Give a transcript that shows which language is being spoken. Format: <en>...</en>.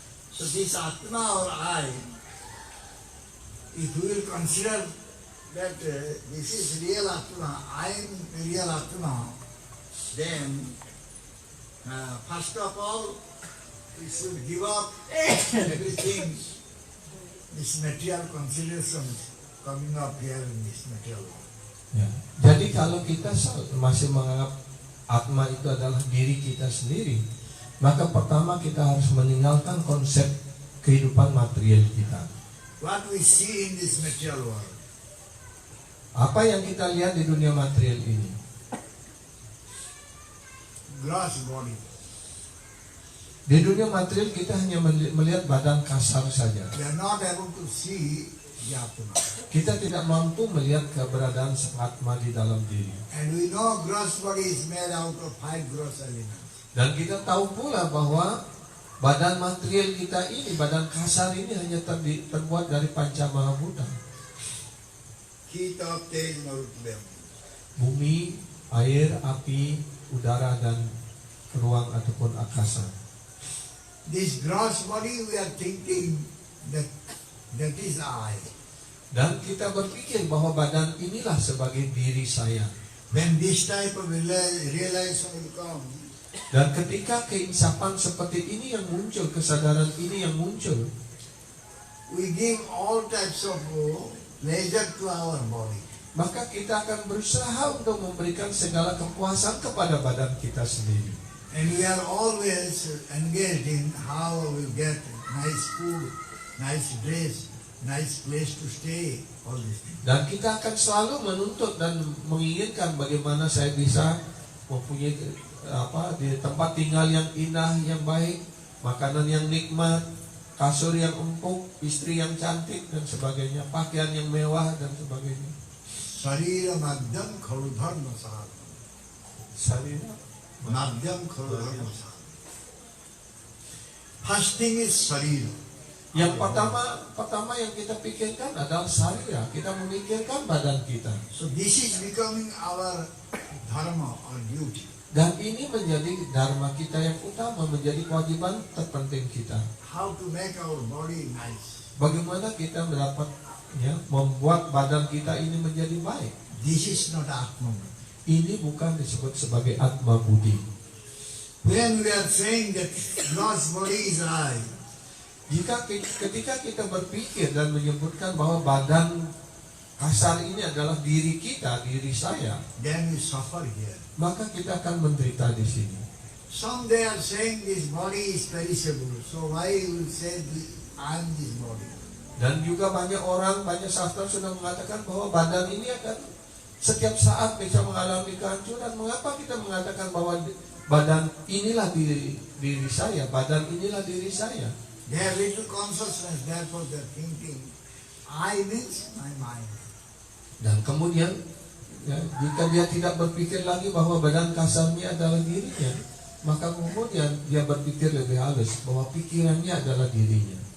<en>So this Atma or I, if we will consider that this is real Atma, I am real Atma, then first of all, we should give up everything, this material considerations coming up here in this material world.</en> <id>Ya. Jadi kalau kita masih menganggap atma itu adalah diri kita sendiri, maka pertama kita harus meninggalkan konsep kehidupan material kita.</id> <en>What we see in this material world,</en> <id>Apa yang kita lihat di dunia material ini?</id> <en>gross body.</en> <id>Di dunia material kita hanya melihat badan kasar saja.</id> <en>We are not able to see the Atma.</en> <id>Kita tidak mampu melihat keberadaan atma di dalam diri.</id> <en>And we know gross body is made out of 5 gross elements.</en> <id>Dan kita tahu pula bahwa badan material kita ini, badan kasar ini hanya terbuat dari panca mahabhuta. Kita, tej, marutubem. Bumi, air, api, udara, dan ruang ataupun akasa.</id> <en>This gross body we are thinking that is I.</en> <id>Dan kita berpikir bahwa badan inilah sebagai diri saya.</id> <en>When this type of realization will come,</en> <id>Dan ketika keinsapan seperti ini yang muncul, kesadaran ini yang muncul,</id> <en>we give all types of pleasure to our body.</en> <id>maka kita akan berusaha untuk memberikan segala kepuasan kepada badan kita sendiri.</id> <en>And we are always engaged in how we get nice food, nice dress, nice place to stay, all these things.</en> <id>Dan kita akan selalu menuntut dan menginginkan bagaimana saya bisa mempunyai di tempat tinggal yang indah, yang baik, makanan yang nikmat, kasur yang empuk, istri yang cantik dan sebagainya, pakaian yang mewah dan sebagainya.</id> <sa>Sarira madhyam khaludharma sahara. Sarira Madhyam khaludharma sahara.</sa> <en>First thing is sarira.</en> <id>Yang pertama yang kita pikirkan adalah sarira. Kita memikirkan badan kita.</id> <en>So this is becoming our dharma or duty.</en> <id>Dan ini menjadi dharma kita yang utama, menjadi kewajiban terpenting kita.</id> <en>How to make our body nice.</en> <id>Bagaimana kita membuat badan kita ini menjadi baik.</id> <en>This is not Atma.</en> <id>Ini bukan disebut sebagai atma budi.</id> <en>When we are saying that gross body is I,</en> <id>Ketika kita berpikir dan menyebutkan bahwa badan kasar ini adalah diri kita, diri saya,</id> <en>then we suffer here.</en> <id>maka kita akan menderita di sini.</id> <en>Some they are saying this body is perishable, so why you will say I am this body?</en> <id>Dan juga banyak sastra sudah mengatakan bahwa badan ini akan setiap saat bisa mengalami kehancuran. Mengapa kita mengatakan bahwa badan inilah diri saya, badan inilah diri saya?</id> <en>They have little consciousness, therefore they are thinking, I means my mind.</en> <id>Dan kemudian jika dia tidak berpikir lagi bahwa badan kasarnya adalah dirinya, maka kemudian dia berpikir lebih halus bahwa pikirannya adalah dirinya.</id>